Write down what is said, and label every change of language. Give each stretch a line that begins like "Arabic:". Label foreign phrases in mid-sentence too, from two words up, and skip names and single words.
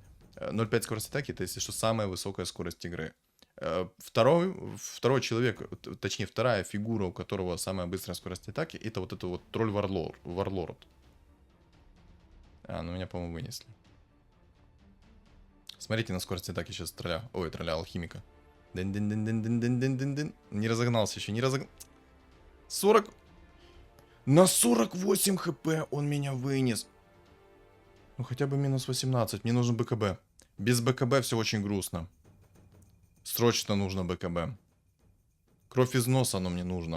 Russian: 0,5 скорость атаки, это, если что, самая высокая скорость игры. Второй человек, точнее, вторая фигура, у которого самая быстрая скорость атаки, это вот тролль Варлорд. Ну меня, по-моему, вынесли. Смотрите на скорость атаки сейчас тролля. Ой, тролля алхимика. Дын-дын-дын-дын-дын-дын-дын. Не разогнался еще, не разогнался. 40... На 48 хп он меня вынес. Ну хотя бы минус 18, мне нужен БКБ. Без БКБ все очень грустно. Срочно нужно БКБ. Кровь из носа оно мне нужно.